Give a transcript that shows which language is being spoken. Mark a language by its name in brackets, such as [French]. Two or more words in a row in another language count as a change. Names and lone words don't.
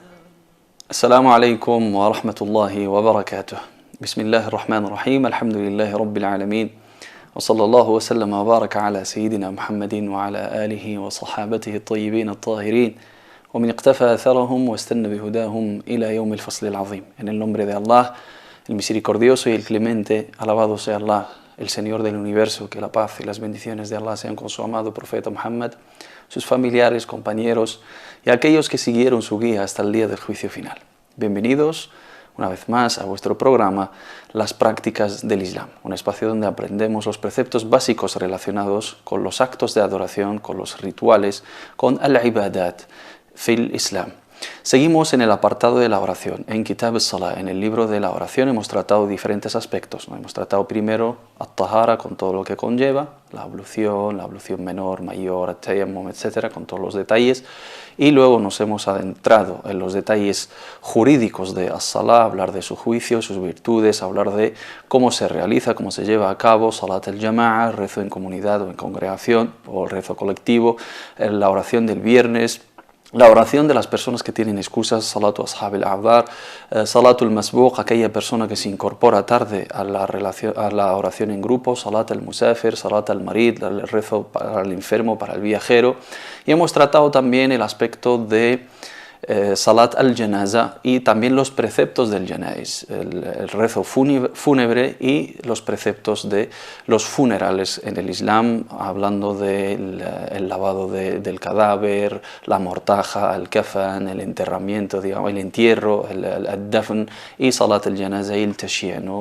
[Arabic] السلام عليكم ورحمة الله وبركاته. بسم الله الرحمن الرحيم. الحمد لله رب العالمين، وصلى الله وسلم وبارك على سيدنا محمد وعلى آله وصحابته الطيبين الطاهرين ومن اقتفى أثرهم واستنى بهداهم إلى يوم الفصل العظيم. [Spanish] En el nombre de Allah, el misericordioso y el clemente, alabado sea Allah, el Señor del universo, que la paz y las bendiciones de Allah sean con su amado profeta Muhammad, sus familiares, compañeros y aquellos que siguieron su guía hasta el día del juicio final. Bienvenidos una vez más a vuestro programa Las prácticas del Islam, un espacio donde aprendemos los preceptos básicos relacionados con los actos de adoración, con los rituales, con [Arabic] العبادات في الإسلام. [Spanish] Seguimos en el apartado de la oración. En [Arabic] كتاب الصلاة, [Spanish] en el libro de la oración, hemos tratado diferentes aspectos. Hemos tratado primero at-tahara, con todo lo que conlleva, la ablución menor, mayor, at-tayammum, etc., con todos los detalles. Y luego nos hemos adentrado en los detalles jurídicos de as-Salah, hablar de su juicio, sus virtudes, hablar de cómo se realiza, cómo se lleva a cabo [Arabic] صلاة الجماعة, [Spanish] rezo en comunidad o en congregación, o el rezo colectivo, la oración del viernes, la oración de las personas que tienen excusas, [Arabic] صلاة أصحاب الأعذار، صلاة المسبوق, [Spanish] aquella persona que se incorpora tarde a la oración en grupo, [Arabic] صلاة المسافر، صلاة المريض, [Spanish] el rezo para el enfermo, para el viajero. Y hemos tratado también el aspecto de [Arabic] صلاة الجنازة [Spanish] y también los preceptos del Janaiz, el rezo fúnebre y los preceptos de los funerales en el Islam, hablando del lavado del cadáver, la mortaja, el kafan, el enterramiento, digamos, el entierro, el dafn, y [Arabic] صلاة الجنازة [Spanish] y el tashiyya, ¿no?